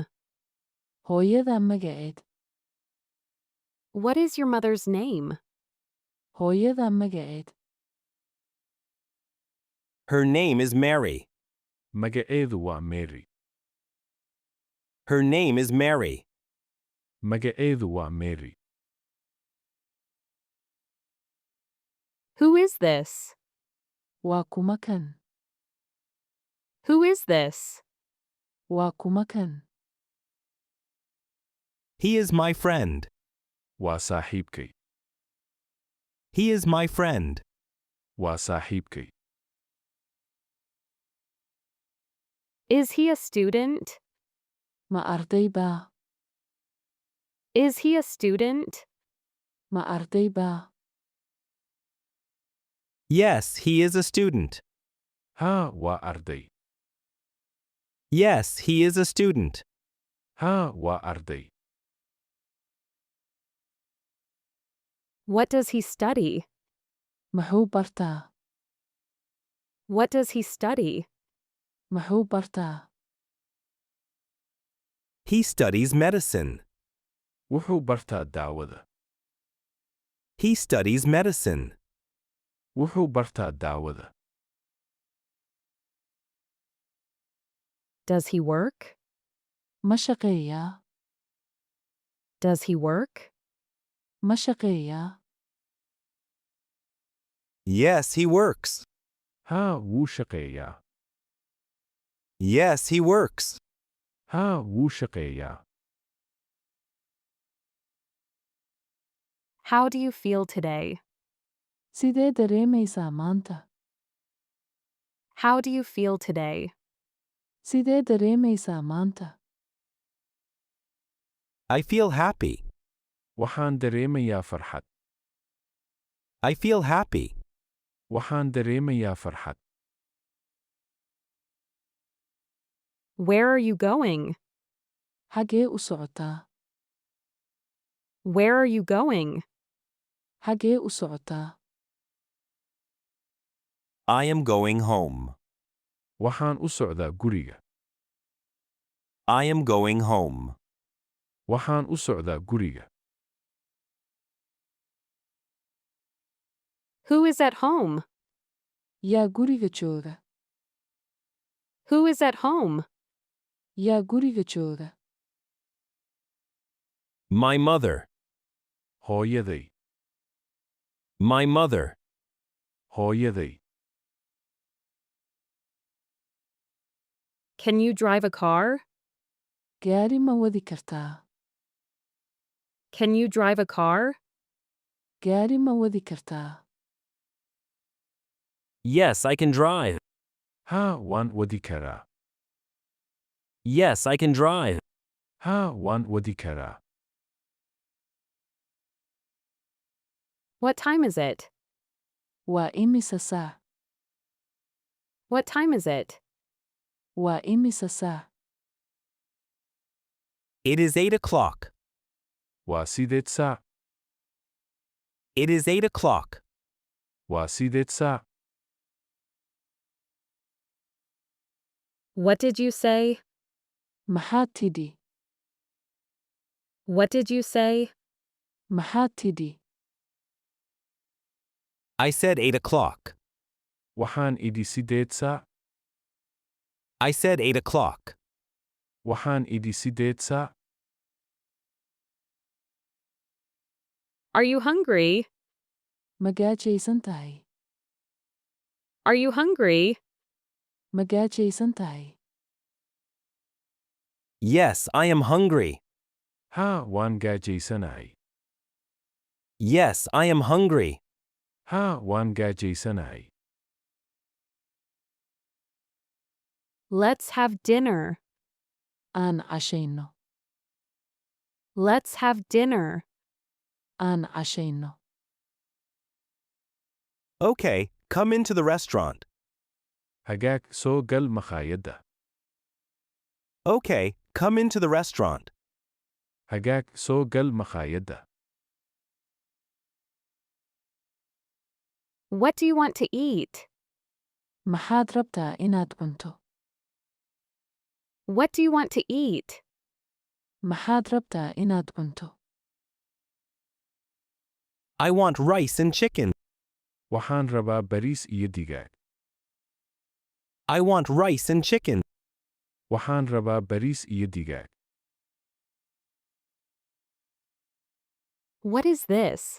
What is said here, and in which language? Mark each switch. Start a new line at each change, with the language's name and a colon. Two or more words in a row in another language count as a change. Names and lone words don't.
Somali: Hooyada magaceed.
English: What is your mother's name?
Somali: Hooyada magaceed.
English: Her name is Mary.
Somali: Magaceedu waa Mary.
English: Her name is Mary.
Somali: Magaceedu waa Mary.
English: Who is this?
Somali: Waa kuma kan?
English: Who is this?
Somali: Waa kuma kan?
English: He is my friend.
Somali: Waa saaxiibkay.
English: He is my friend.
Somali: Waa saaxiibkay.
English: Is he a student?
Somali: Ma arday baa?
English: Is he a student?
Somali: Ma arday baa?
English: Yes, he is a student.
Somali: Haa, waa arday.
English: Yes, he is a student.
Somali: Haa, waa arday.
English: What does he study?
Somali: Muxuu bartaa?
English: What does he study?
Somali: Muxuu bartaa?
English: He studies medicine.
Somali: Wuxuu bartaa daawada.
English: He studies medicine.
Somali: Wuxuu bartaa daawada.
English: Does he work?
Somali: Ma shaqeeyaa?
English: Does he work?
Somali: Ma shaqeeyaa?
English: Yes, he works.
Somali: Haa, wuu shaqeeyaa.
English: Yes, he works.
Somali: Haa, wuu shaqeeyaa.
English: How do you feel today?
Somali: Sidee dareemaysaa maanta?
English: How do you feel today?
Somali: Sidee dareemaysaa maanta?
English: I feel happy.
Somali: Waxaan dareemayaa farxad.
English: I feel happy.
Somali: Waxaan dareemayaa farxad.
English: Where are you going?
Somali: Xagee u socotaa?
English: Where are you going?
Somali: Xagee u socotaa?
English: I am going home.
Somali: Waxaan u socdaa guriga.
English: I am going home.
Somali: Waxaan u socdaa guriga.
English: Who is at home?
Somali: Yaa guriga jooga?
English: Who is at home?
Somali: Yaa guriga jooga?
English: My mother.
Somali: Hooyaday.
English: My mother.
Somali: Hooyaday.
English: Can you drive a car?
Somali: Gaari ma wadi kartaa?
English: Can you drive a car?
Somali: Gaari ma wadi kartaa?
English: Yes, I can drive.
Somali: Haa, waan wadi karaa.
English: Yes, I can drive.
Somali: Haa, waan wadi karaa.
English: What time is it?
Somali: Waa imisa saac?
English: What time is it?
Somali: Waa imisa saac?
English: It is 8 o'clock.
Somali: Waa 8 saac.
English: It is 8 o'clock.
Somali: Waa 8 saac.
English: What did you say?
Somali: Maxaad tidhi?
English: What did you say?
Somali: Maxaad tidhi?
English: I said 8 o'clock.
Somali: Waxaan idhi 8 saac.
English: I said 8 o'clock.
Somali: Waxaan idhi 8 saac.
English: Are you hungry?
Somali: Ma gaajaysan tahay?
English: Are you hungry?
Somali: Ma gaajaysan tahay?
English: Yes, I am hungry.
Somali: ها waan gaajaysanahay.
English: Yes, I am hungry.
Somali: ها waan gaajaysanahay.
English: Let's have dinner.
Somali: Aan cashayno.
English: Let's have dinner.
Somali: Aan cashayno.
English: Okay, come into the restaurant.
Somali: Hagaag soo gal makhaayadda.
English: Okay, come into the restaurant.
Somali: Hagaag soo gal makhaayadda.
English: What do you want to eat?
Somali: Maxaad rabtaa inaad cunto?
English: What do you want to eat?
Somali: Maxaad rabtaa inaad cunto?
English: I want rice and chicken.
Somali: Waxaan rabaa bariis iyo digaag.
English: I want rice and chicken.
Somali: Waxaan rabaa bariis iyo digaag.
English: What is this?